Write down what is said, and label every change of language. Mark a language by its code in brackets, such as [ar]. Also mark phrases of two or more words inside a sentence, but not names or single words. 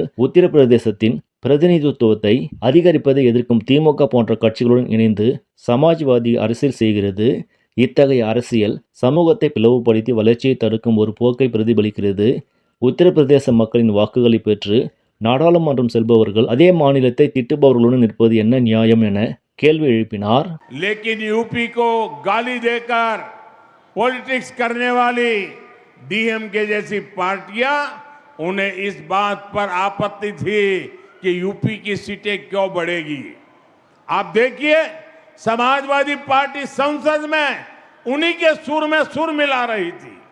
[ta] உத்தரப்பிரதேசத்தின் பிரதிநிதித்துவத்தை அதிகரிப்பதை எதிர்க்கும் திமுக போன்ற கட்சிகளுடன் இணைந்து சமாஜ்வாதி அரசியல் செய்கிறது. இத்தகைய அரசியல் சமூகத்தை பிளவுபடுத்தி வளர்ச்சியை தடுக்கும் ஒரு போக்கை பிரதிபலிக்கிறது. உத்தரப்பிரதேச மக்களின் வாக்குகளை பெற்று நாடாளுமன்றம் செல்பவர்கள் அதே மாநிலத்தை திட்டுபவர்களுடன் நிற்பது என்ன நியாயம் என கேள்வி எழுப்பினார். [hi] लेकिन यूपी को गाली देकर पॉलिटिक्स करने वाली डीएमके जैसी पार्टियां, उन्हें इस बात पर आपत्ति थी कि यूपी की सीटें क्यों बढ़ेगी। आप देखिए, समाजवादी पार्टी संसद में उन्हीं के सुर में सुर मिला रही थी।